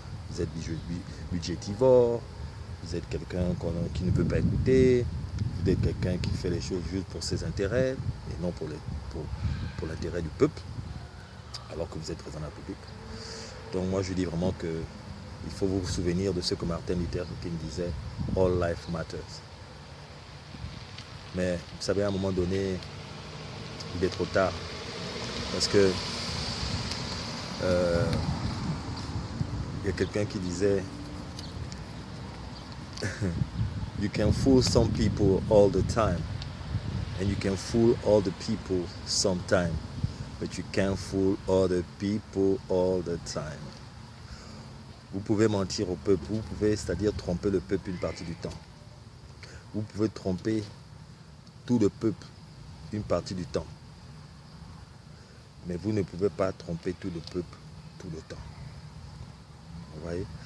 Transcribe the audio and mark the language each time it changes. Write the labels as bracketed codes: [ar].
[fr] Vous êtes budgétivore, vous êtes quelqu'un qui ne peut pas écouter, vous êtes quelqu'un qui fait les choses juste pour ses intérêts et non pour l'intérêt du peuple, alors que vous êtes président de la République. Donc moi je dis vraiment qu'il faut vous souvenir de ce que Martin Luther King disait, [en] all life matters. [fr] Mais vous savez, à un moment donné, il est trop tard. Parce que il y a quelqu'un qui disait [en] You can fool some people all the time and you can fool all the people sometime, but you can't fool other people all the time. [fr] Vous pouvez mentir au peuple, vous pouvez, c'est-à-dire tromper le peuple une partie du temps. Vous pouvez tromper tout le peuple une partie du temps. Mais vous ne pouvez pas tromper tout le peuple tout le temps. Vous voyez?